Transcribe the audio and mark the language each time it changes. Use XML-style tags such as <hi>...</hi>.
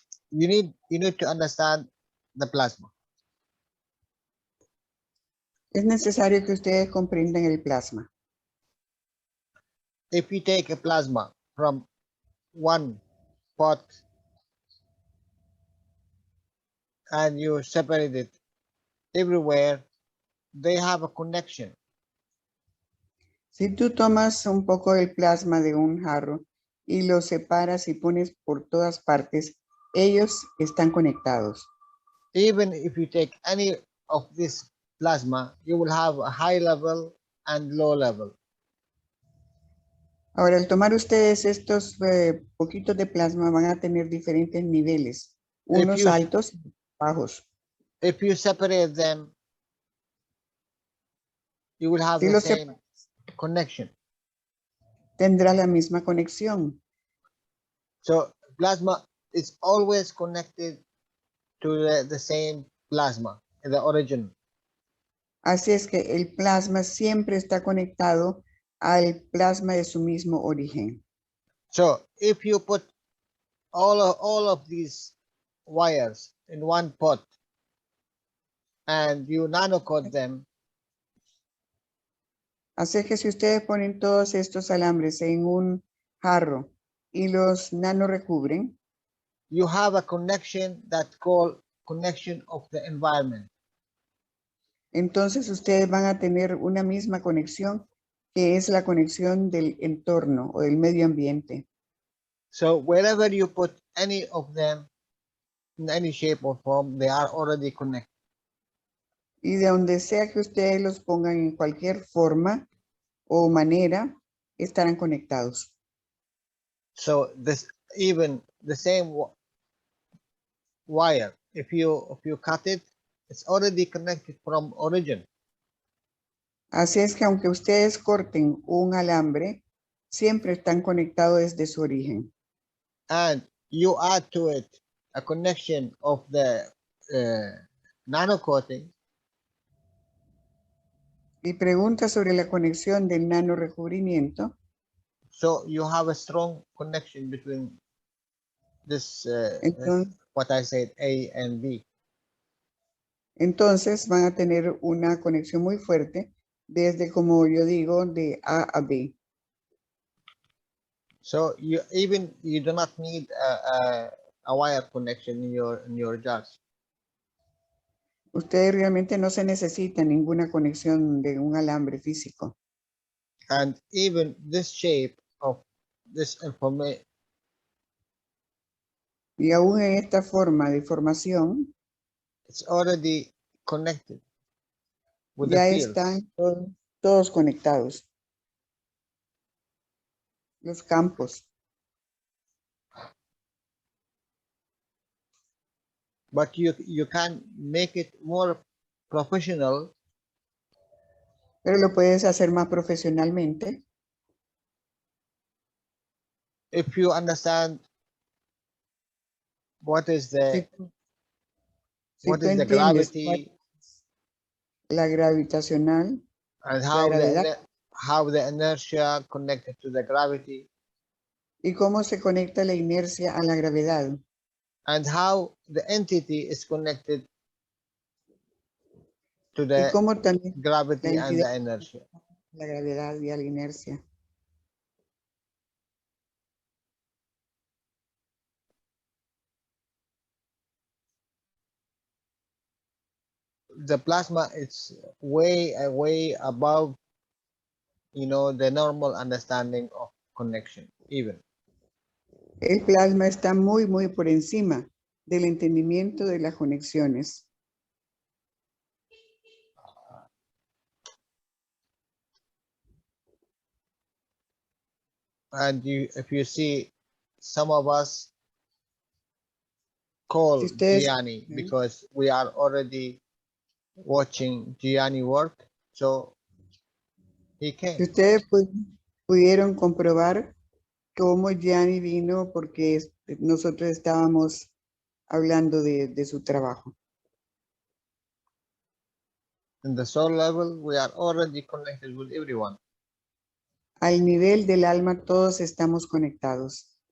<en>You need to understand the plasma.</en> <es>Es necesario que ustedes comprendan el plasma.</es> <en>If you take a plasma from one pot and you separate it everywhere, they have a connection.</en> <es>Si tú tomas un poco del plasma de un jarro y lo separas y pones por todas partes, ellos están conectados.</es> <en>Even if you take any of this plasma, you will have a high level and low level.</en> <es>Ahora, al tomar ustedes estos poquitos de plasma, van a tener diferentes niveles, unos</es> <en>you-</en> <es>altos y bajos.</es> <en>If you separate them, you will have</en> <es>Si</es> <en>the</en> <es>los</es> <en>same connection.</en> <es>tendrá la misma conexión.</es> <en>So plasma is always connected to the same plasma, the origin.</en> <es>Así es que el plasma siempre está conectado al plasma de su mismo origen.</es> <en>So if you put all of these wires in one pot and you nanocoat them,</en> <es>Así es que si ustedes ponen todos estos alambres en un jarro y los nano recubren,</es> <en>you have a connection that's called connection of the environment.</en> <es>entonces ustedes van a tener una misma conexión que es la conexión del entorno o del medio ambiente.</es> <en>So wherever you put any of them in any shape or form, they are already connected.</en> <es>Y de donde sea que ustedes los pongan en cualquier forma o manera, estarán conectados.</es> <en>So this even the same wire, if you cut it, it's already connected from origin.</en> <es>Así es que aunque ustedes corten un alambre, siempre están conectados desde su origen.</es> <en>And you add to it a connection of the nano coating,</en> <es>Y pregunta sobre la conexión del nano recubrimiento.</es> <en>so you have a strong connection between this</en> <es>Entonces,</es> <en>what I said, A and B.</en> <es>entonces van a tener una conexión muy fuerte desde, como yo digo, de A a B.</es> <en>So you do not need a wire connection in your jars.</en> <es>Ustedes realmente no se necesita ninguna conexión de un alambre físico.</es> <en>And even this shape of this information,</en> <es>Y aún en esta forma de formación,</es> <en>it's already connected with the</en> <es>ya</es> <en>fields.</en> <es>están todos conectados. Los campos.</es> <en>But you can make it more professional</en> <es>Pero lo puedes hacer más profesionalmente</es> <en>if you understand what is the</en> <es>si</es> <en>what</en> <es>tú</es> <en>is the</en> <es>entiendes</es> <en>gravity</en> <es>la gravitacional,</es> <en>and</en> <es>la gravedad,</es> <en>how the inertia connected to the gravity.</en> <es>¿Y cómo se conecta la inercia a la gravedad?</es> <en>and how the entity is connected to</en> <es>¿Y</es> <en>the</en> <es>cómo también la</es> <en>gravity and</en> <es>entidad</es> <en>the inertia.</en> <es>a la gravedad y a la inercia?</es> <en>The plasma is way above, the normal understanding of connection, even.</en> <es>El plasma está muy por encima del entendimiento de las conexiones.</es> <en>And if you see, some of us call</en> <es>Si ustedes,</es> <en>Gianni because we are already watching Gianni work, so he</en> <es>si</es> <en>came.</en> <es>ustedes pudieron comprobar cómo Gianni vino porque nosotros estábamos hablando de su trabajo.</es> <en>In the soul level, we are already connected with everyone.</en> <es>Al nivel del alma todos estamos conectados.</es>